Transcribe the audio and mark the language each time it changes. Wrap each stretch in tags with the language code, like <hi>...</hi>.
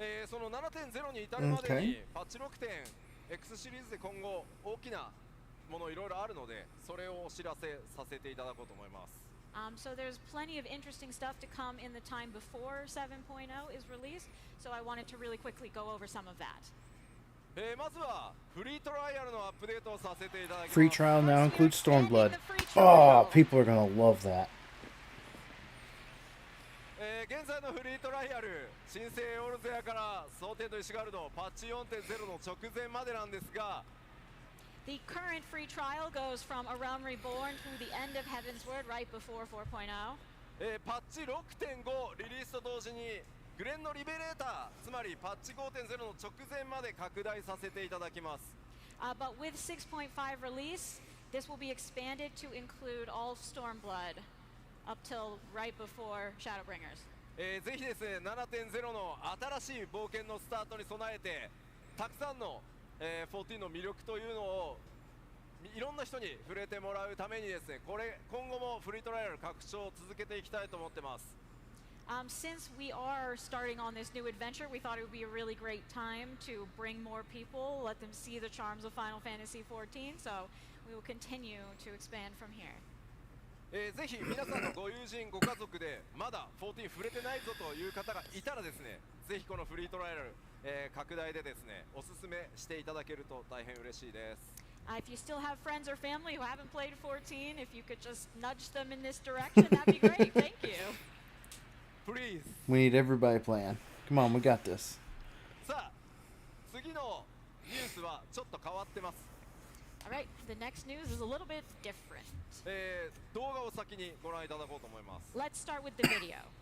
<ja>その 7.0 に至るまでにパッチ 6.x シリーズで今後大きなものいろいろあるのでそれをお知らせさせていただこうと思います</ja> <en>So there's plenty of interesting stuff to come in the time before 7.0 is released, so I wanted to really quickly go over some of that.</en> <ja>まずはフリートライアルのアップデートをさせていただきます。</ja> <en>Free trial now includes Stormblood. The free Oh, trial. people are gonna love that.</en> <ja>現在のフリートライアル、新生オルゼアから蒼天と石ガルドパッチ 4.0 の直前までなんですが、</ja> <en>The current free trial goes from A Realm Reborn through the end of Heaven's Word right before 4.0.</en> <ja>パッチ 6.5 リリースと同時にグレンのリベレーター、つまりパッチ 5.0 の直前まで拡大させていただきます。</ja> <en>But with 6.5 release, this will be expanded to include all Stormblood up till right before Shadowbringers.</en> <ja>ぜひですね、7.0 の新しい冒険のスタートに備えて、たくさんの、14の魅力というのをいろんな人に触れてもらうためにですね、今後もフリートライアル拡張を続けていきたいと思ってます。</ja> <en>Since we are starting on this new adventure, we thought it would be a really great time to bring more people, let them see the charms of Final Fantasy XIV, so we will continue to expand from here.</en> <ja>ぜひ皆さんのご友人ご家族でまだ14触れてないぞという方がいたらですね、ぜひこのフリートライアル、拡大でですね、おすすめしていただけると大変嬉しいです。</ja> <en>If you still have friends or family who haven't played 14, if you could just nudge them in this direction, that'd be great. Thank you. Please. We need everybody playing. Come on, we got this.</en> <ja>さあ、次のニュースはちょっと変わってます。</ja> <en>All right, the next news is a little bit different.</en> <ja>動画を先にご覧いただこうと思います。</ja> <en>Let's start with the video.</en>